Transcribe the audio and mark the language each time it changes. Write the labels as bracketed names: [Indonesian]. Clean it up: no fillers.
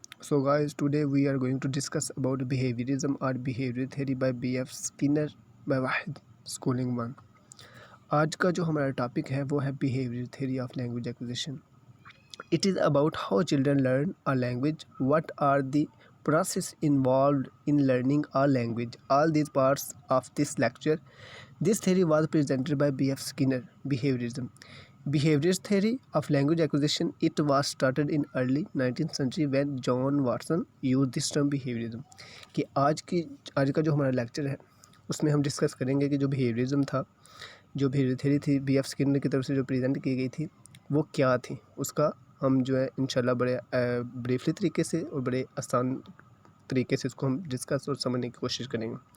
[English] So guys, today we are going to discuss about behaviorism or behavioral theory by B.F. Skinner by Wahid Schooling 1. [Hindi] आज का जो हमारा topic है वो है [English] behavioral theory of language acquisition. It is about how children learn a language, what are the process involved in learning a language. All these parts of this lecture. This theory was presented by B.F. Skinner, behaviorism. Behaviorist theory of language acquisition, it was started in early 19th century when John Watson used this term behaviorism. [Hindi] कि आज का जो हमारा lecture है उसमें हम discuss करेंगे कि जो बिहेवियरिज्म था, जो बिहेवियर थ्योरी थी बी एफ स्किनर की तरफ से जो प्रेजेंट की गई थी वो क्या थी, उसका हम जो है इंशाल्लाह बड़े ब्रीफली तरीके से और बड़े आसान तरीके से इसको हम डिस्कस और समझने की कोशिश करेंगे।